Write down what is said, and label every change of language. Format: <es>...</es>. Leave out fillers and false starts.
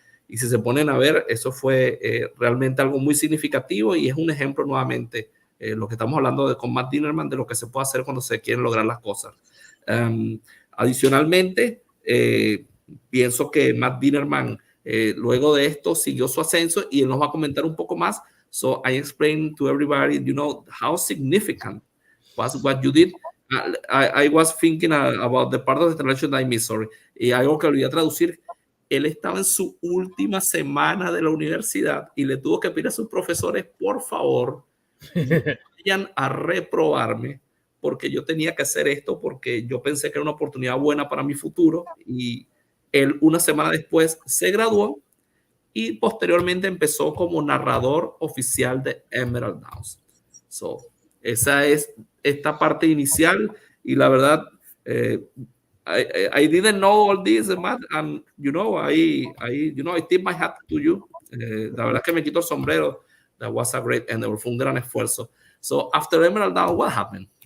<es>Y si se ponen a ver, eso fue realmente algo muy significativo, y es un ejemplo nuevamente, lo que estamos hablando con Matt Dinerman, de lo que se puede hacer cuando se quieren lograr las cosas. Adicionalmente, pienso que Matt Dinerman, luego de esto, siguió su ascenso, y él nos va a comentar un poco más.</es> <en>So I explained to everybody, how significant was what you did. I was thinking about the part of the translation that I missed, sorry.</en> <es>Y algo que olvidé a traducir. Él estaba en su última semana de la universidad y le tuvo que pedir a sus profesores, por favor, vayan a reprobarme, porque yo tenía que hacer esto, porque yo pensé que era una oportunidad buena para mi futuro. Y él, una semana después, se graduó y posteriormente empezó como narrador oficial de Emerald Downs.</es> <en>So,</en> <es>esa es esta parte inicial, y la verdad,</es> <en>I didn't know all this, Matt, and I tip my hat to you.</en> <es>La verdad que me quito el sombrero.</es> <en>That was a great endeavor.</en> <es>Fue un gran esfuerzo.</es> <en>So after Emerald Downs, what happened?</en>